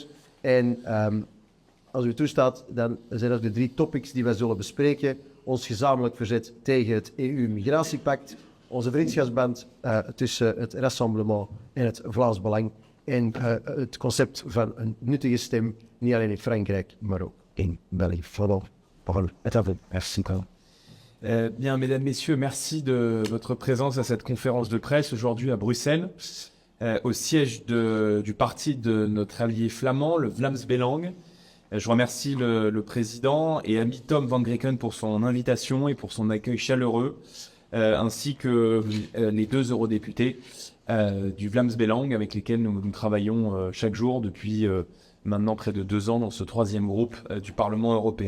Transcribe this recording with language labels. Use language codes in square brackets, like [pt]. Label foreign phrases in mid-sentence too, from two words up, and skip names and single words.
[nl] En als u toestaat, dan zijn dat de 3 topics die wij zullen bespreken. Ons gezamenlijk verzet tegen het EU-migratiepact, onze vriendschapsband tussen het Rassemblement en het Vlaams Belang en het concept van een nuttige stem, niet alleen in Frankrijk, maar ook in België. [fr] Merci. Bien, mesdames, messieurs, merci de votre présence à cette conférence de presse aujourd'hui à Bruxelles, au siège du parti de notre allié flamand, le Vlaams Belang. Je remercie le président et ami Tom van Grieken pour son invitation et pour son accueil chaleureux, ainsi que les 2 eurodéputés du Vlaams Belang avec lesquels nous travaillons chaque jour depuis maintenant près de 2 ans dans ce 3e groupe du Parlement européen.